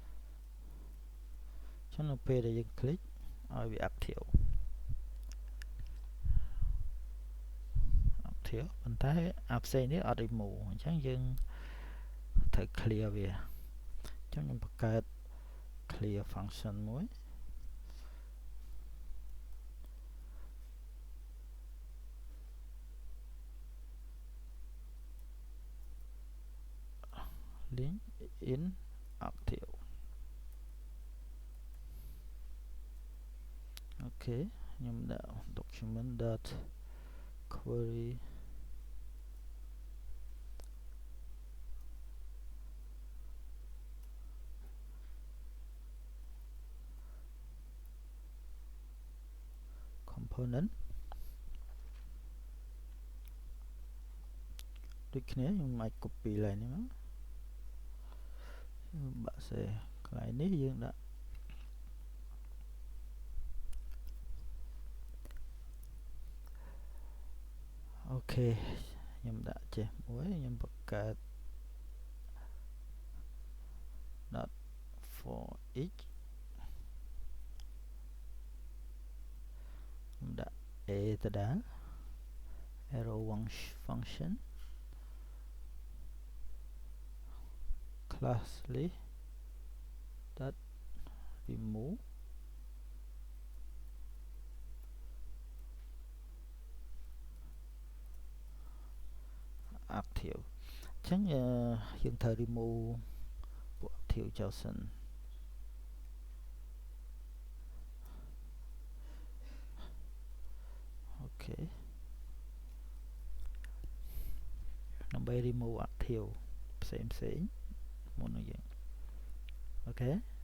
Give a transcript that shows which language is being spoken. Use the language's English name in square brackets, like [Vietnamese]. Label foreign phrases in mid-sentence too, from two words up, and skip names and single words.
[Khmer] ចឹងនៅពេលដែលយើង click ឲ្យវា [English] active active [Khmer] ប៉ុន្តែអាផ្សេងនេះអត់ remove អញ្ចឹងយើងត្រូវ clear វាអញ្ចឹងខ្ញុំបង្កើត [English] clear function [Khmer] មួយ [English] link in active [Khmer] អូខេខ្ញុំដាក់ [English] document dot query [Khmer] component ដូចគ្នាខ្ញុំអាច copy ឡើងនេះមក បាក់សេកន្លែងនេះយើងដាក់ អូខេខ្ញុំដាក់ចេះមួយខ្ញុំបង្កើត [English] dot for each [Khmer] ខ្ញុំដាក់ [English] a [Khmer] ទៅដល់ [English] arrow function class list dot remove [Khmer] active អញ្ចឹងយើងត្រូវ remove ពួក active ចោលសិនអូខេដើម្បី [English] remove active [Khmer] ផ្សេងមុននឹងយើងអូខេ